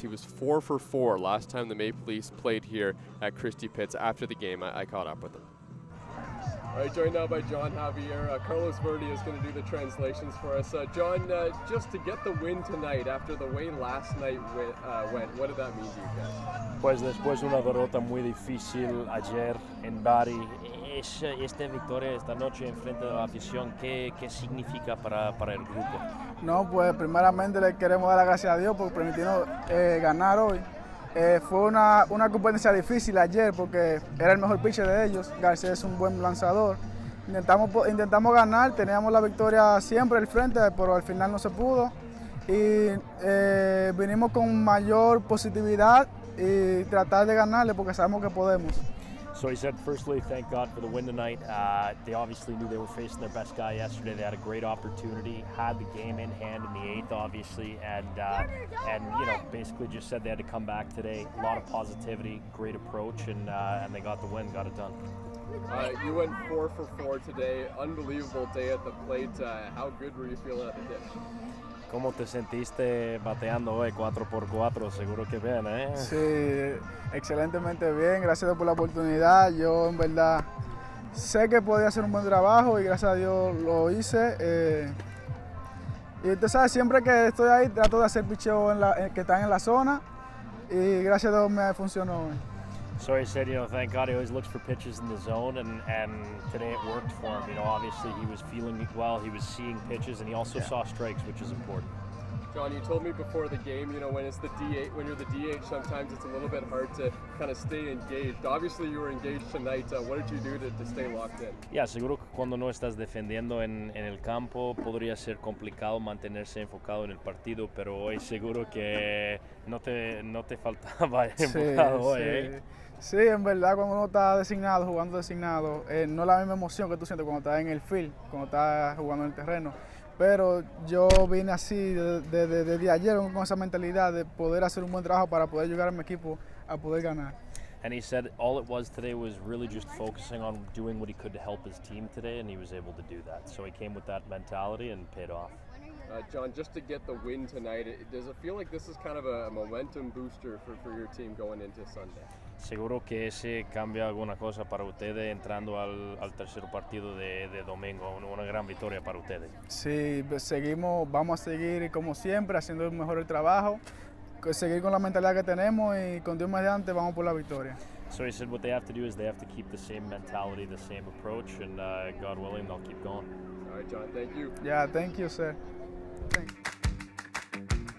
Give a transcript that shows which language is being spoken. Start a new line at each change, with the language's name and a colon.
English: He was 4 for 4 last time the Maple Leafs played here at Christie Pitts. After the game, I caught up with him. All right, joined now by John Javier. Carlos Verdi is going to do the translations for us. John, just to get the win tonight after the way last night went, what did that mean to you guys?
Spanish: Pues después de una derrota muy difícil ayer en Barrie, esta victoria esta noche en frente de la afición, ¿qué significa para el grupo? No, pues primeramente le queremos dar las gracias a Dios por permitirnos ganar hoy. Fue una competencia difícil ayer porque era el mejor pitcher de ellos. García es un buen lanzador. Intentamos ganar, teníamos la victoria siempre al frente, pero al final no se pudo. Y vinimos con mayor positividad y tratar de ganarle porque sabemos que podemos.
English: So he said, firstly, thank God for the win tonight. They obviously knew they were facing their best guy yesterday. They had a great opportunity, had the game in hand in the 8th, obviously, and you know, basically just said they had to come back today. A lot of positivity, great approach, and they got the win, got it done. You went 4 for 4 today. Unbelievable day at the plate. How good were you feeling at the dish?
Spanish: ¿Cómo te sentiste bateando hoy 4x4? Seguro que bien, ¿eh? Sí, excelentemente bien. Gracias por la oportunidad. Yo en verdad sé que podía hacer un buen trabajo y gracias a Dios lo hice. Y usted sabe, siempre que estoy ahí trato de hacer picheo que están en la zona y gracias a Dios me funcionó hoy.
English: So he said, you know, thank God he always looks for pitches in the zone, and today it worked for him. You know, obviously he was feeling well, he was seeing pitches, and he also saw strikes, which is important. John, you told me before the game, you know, when you're the DH, sometimes it's a little bit hard to kind of stay engaged. Obviously you were engaged tonight. What did you do to stay locked in?
Spanish: Yeah, seguro que cuando no estás defendiendo en el campo podría ser complicado mantenerse enfocado en el partido, pero hoy seguro que no te faltaba enfocado hoy, ¿eh? Sí, en verdad cuando uno está designado, jugando designado, no es la misma emoción que tú sientes cuando estás en el field, cuando estás jugando en el terreno. Pero yo vine así desde ayer con esa mentalidad de poder hacer un buen trabajo para poder ayudar a mi equipo a poder ganar.
English: And he said all it was today was really just focusing on doing what he could to help his team today, and he was able to do that. So he came with that mentality and paid off. John, just to get the win tonight, does it feel like this is kind of a momentum booster for your team going into Sunday?
Spanish: Seguro que ese cambia alguna cosa para ustedes entrando al tercer partido de domingo, una gran victoria para ustedes. Sí, vamos a seguir como siempre haciendo mejor el trabajo, seguir con la mentalidad que tenemos y con Dios mediante vamos por la victoria.
English: So he said what they have to do is they have to keep the same mentality, the same approach, and God willing, they'll keep going. All right, John, thank you. Yeah, thank you, sir. Thank you.